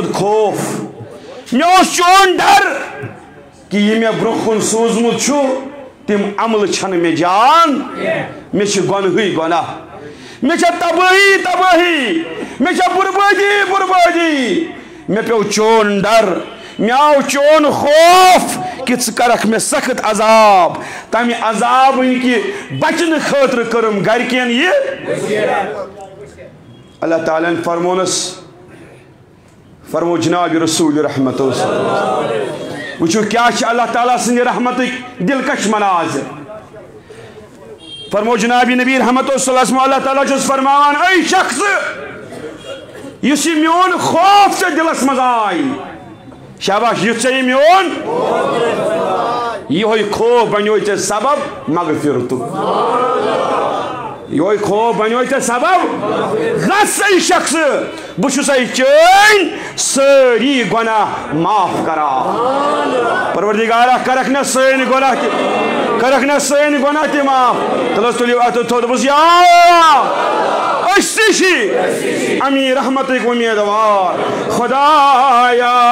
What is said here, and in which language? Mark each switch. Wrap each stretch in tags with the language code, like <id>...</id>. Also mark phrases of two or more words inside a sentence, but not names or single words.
<ks>خوف مےٚ اوس چون ڈر کہ یہ مےٚ برونٛہہ کُن سوٗزمُت چھُ تِم عملہٕ چھنہٕ مےٚ جان مےٚ چھِ گۄنہٕے گۄناہ مےٚ چھےٚ تبٲہی تبٲہی مےٚ چھےٚ بربٲدی بربٲدی مےٚ پیوٚو چون ڈر مےٚ آو چون خوف کہ ژٕ کرکھ مےٚ سخت عذاب تمہِ عذابٕنۍ کہِ بچنہٕ خٲطرٕ کٔرٕم گرِکٮ۪ن یہِ اللہ تعالیٰ ہن فرمونس فرمو جناب رسول رحمت وچھو کیا چھِ اللہ تعالیٰ سٕنٛدِ رحمتٕکۍ دلکش مناظر فرمو جناب نبی رحمت</ks> <ar>صلی اللہ علیہ وسلم</ar> <ks>اللہ تعالیٰ چھُس فرماوان اے شخص یُس یہِ میون خوف ژےٚ دلس منٛز آی شاباش یُتھ ژےٚ یہِ میون یِہوے خوف بنیوے ژےٚ سبب مغفرتُک یِہوے خوف بنیوے ژےٚ سبب گژھ اے شخص بہٕ چھُسے چٲنۍ سٲری گۄناہ معاف کران پروردگارا کرکھ مےٚ سٲنۍ گۄناہ تہِ کرکھ مےٚ سٲنۍ گۄناہ تہِ معاف تیٚلہِ حظ تُلِو اَتھٕ تھوٚد دوٚپُس یا أسۍ تہِ چھِ اَمی رحمتٕکۍ اُمیدوار خۄدایا</ks>